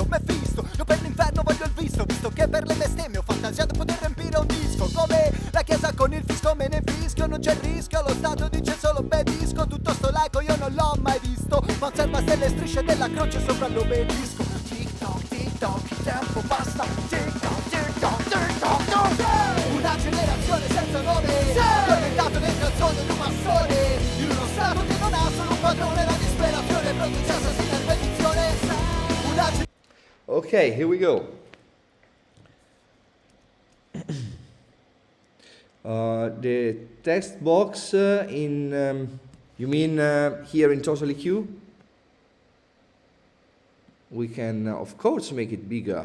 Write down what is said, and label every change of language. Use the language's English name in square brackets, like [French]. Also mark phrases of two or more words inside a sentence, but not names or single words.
[Italian] Mefisto, io per l'inferno voglio il visto che per le bestemmie ho fantasiato di poter riempire un disco come la chiesa con il fisco, me ne fischio, non c'è rischio, lo Stato dice solo obbedisco, tutto sto laico io non l'ho mai visto, ma osserva se le strisce della croce sopra l'obelisco. Tic toc, il tempo passa, tic toc, tic toc, tic toc, tic. Una generazione senza nome, addormentato dentro il sogno di un massone, in uno Stato che non ha solo un padrone, la disperazione produce assassina e perdizione. [English] Okay, here we go. The text box in, you mean here in TotalEQ? We can, of course, make it bigger.